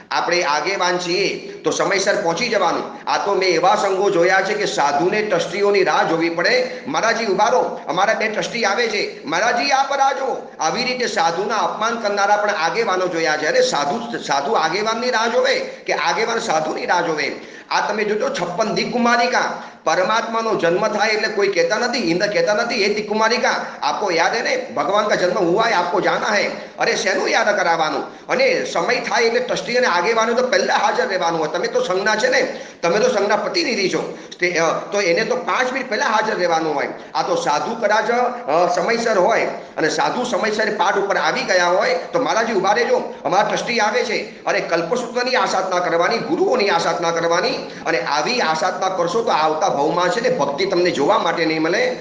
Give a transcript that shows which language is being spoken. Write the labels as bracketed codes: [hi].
[gu] આપણે આગેવાન છીએ તો સમયસર પહોંચી જવાનું. આ તો મેં એવા સંઘો જોયા છે કે સાધુને ટ્રસ્ટીઓની રાહ જોવી પડે, મહારાજી ઉભા રહો, અમારા 2 ટ્રસ્ટી આવે છે, મહારાજી આ પર આજો. આવી રીતે સાધુના અપમાન કરનારા પણ આગેવાનો જોયા છે. અરે સાધુ આગેવાનની રાહ જોવે કે આગેવાન સાધુની રાહ જોવે? આ તમે જોજો 56 દિકુમારિકા, [hi] परमात्मा जन्म था એટલે कोई कहता नहीं, इंद्र कहता नहीं ये दिक्कुमारिका आपको याद है ने भगवान का जन्म हुआ है, आपको जाना है, अरे [gu] શેનું યાદ કરાવવાનું, અને સમય થાય એટલે ટ્રસ્ટી અને આગેવાનો તો પહેલા હાજર રહેવાનું હોય. તમે તો સંઘના છે ને, તમે તો સંઘના પ્રતિનિધિ છો, તો એને તો 5 મિનિટ પહેલા હાજર રહેવાનું હોય. આ તો સાધુ કદાચ સમયસર હોય અને સાધુ સમયસર પાઠ ઉપર આવી ગયા હોય તો મહારાજી ઉભા રહેજો, અમારા ટ્રસ્ટી આવે છે. અરે કલ્પસૂત્રની આસાધના કરવાની, ગુરુઓની આસાધના કરવાની, અને આવી આસાધના કરશો તો આવતા ભાવમાં છે ને ભક્તિ તમને જોવા માટે નહીં મળે.